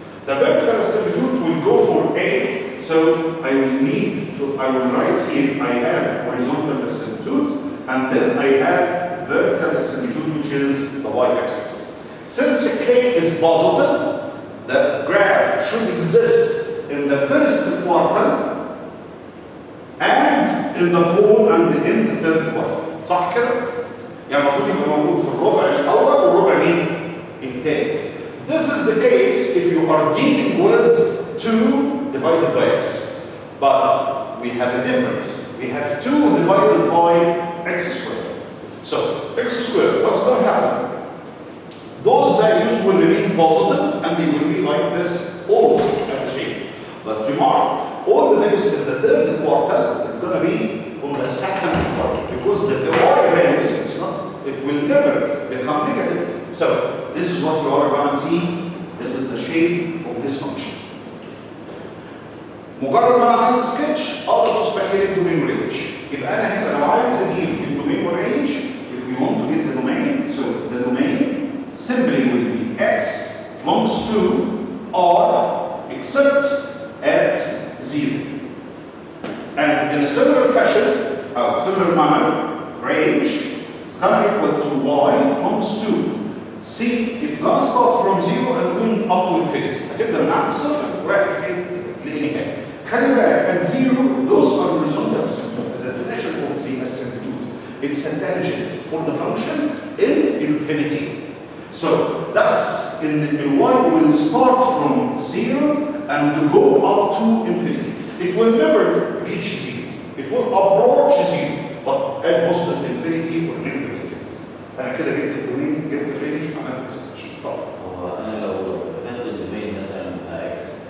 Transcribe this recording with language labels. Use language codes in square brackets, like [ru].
[en] The vertical asymptote will go for A. So I will write here, I have horizontal asymptote, and then I have vertical asymptote, which is the y-axis. Since k is positive, the graph should exist in the first quartile and in the fourth and in the third quartile. [ar] صح كده؟ يعني المفروض يبقى موجود في الربع الأول والربع الثاني. [en] This is the case if you are dealing with 2 divided by x. But we have a difference. We have 2 divided by x squared. So, x squared, what's going to happen? Those values will remain positive and they will be like this, almost at the shape. But remark, all the values in the third quartile, it's going to be on the second quartile. Because the y values, it will never become negative. So, this is what you are going to see. This is the shape of this function. [ar] مجرد ما انا عملت سكتش اقدر اصبح لي الدومين رينج. يبقى انا هنا لو عايز اجيب الدومين والرينج, [en] if we want to get the domain, so the domain simply will be x belongs to r except at 0. And in a similar fashion, similar manner, range is going to equal to y belongs to c. It's going to start from 0 and going up to infinity. [ar] هتبدا من عند الصفر ورايح فين؟ للنهايه. خلي بالك [en] at 0, those are horizontal asymptote. The definition of the asymptote, it's a tangent for the function in infinity. So that's in y will start from 0 and go up to infinity. It will never reach 0. It will approach 0, but at positive infinity or negative infinity. [ar] أنا كده جبت الدومين, جبت الرينج, عملت اكسبشن. طبعا. هو أنا لو خدت الدومين مثلا اكس